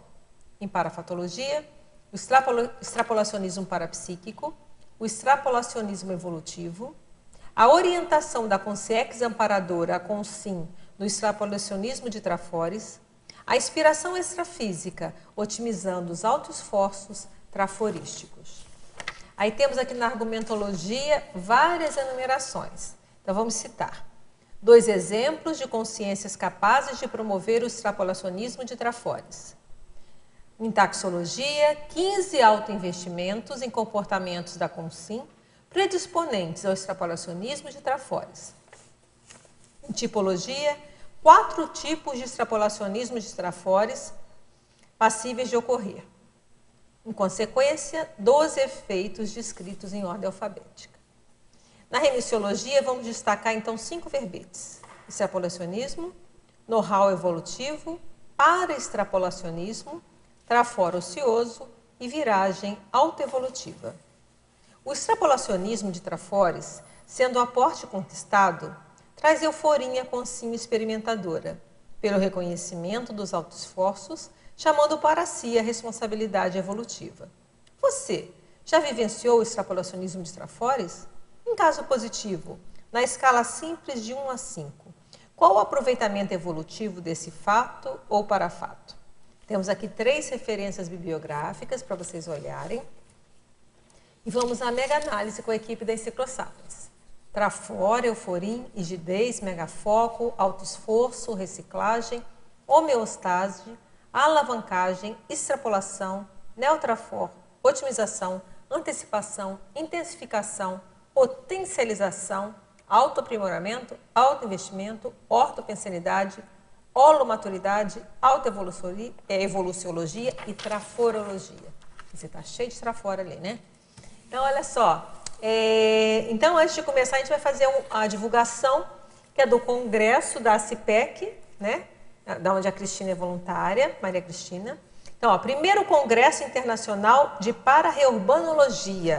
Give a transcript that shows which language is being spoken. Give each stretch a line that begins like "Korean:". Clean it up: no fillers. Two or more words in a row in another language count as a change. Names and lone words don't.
Portuguese: Em parafatologia, o extrapolacionismo parapsíquico, o extrapolacionismo evolutivo, a orientação da consciência amparadora a consim no extrapolacionismo de Trafores, a inspiração extrafísica, otimizando os autoesforços traforísticos. Aí temos aqui na argumentologia várias enumerações. Então vamos citar 2 exemplos de consciências capazes de promover o extrapolacionismo de Trafores. Em taxologia, 15 autoinvestimentos em comportamentos da consim predisponentes ao extrapolacionismo de Trafores. Em tipologia, 4 tipos de extrapolacionismo de Trafores passíveis de ocorrer. Em consequência, 12 efeitos descritos em ordem alfabética. Na remissiologia, vamos destacar então 5 verbetes: extrapolacionismo, know-how evolutivo, para-extrapolacionismo, traforo ocioso e viragem autoevolutiva. O extrapolacionismo de Trafores, sendo um aporte conquistado, traz euforia consim experimentadora, pelo reconhecimento dos autoesforços, chamando para si a responsabilidade evolutiva. Você já vivenciou o extrapolacionismo de Trafores? Em caso positivo, na escala simples de 1 a 5, qual o aproveitamento evolutivo desse fato ou parafato? Temos aqui 3 referências bibliográficas para vocês olharem. E vamos à mega-análise com a equipe da Enciclosapiens. Trafor, euforim, rigidez, megafoco, autoesforço, reciclagem, homeostase, alavancagem, extrapolação, neotrafor, otimização, antecipação, intensificação, potencialização, autoaprimoramento, autoinvestimento, ortopensenidade, holomaturidade, autoevoluciologia e traforologia. Você está cheio de trafora ali, né? Então, olha só. Então, antes de começar, a gente vai fazer a divulgação, que é do congresso da ACIPEC, né? Da onde a Cristina é voluntária, Maria Cristina. Então, ó, primeiro congresso internacional de para-reurbanologia.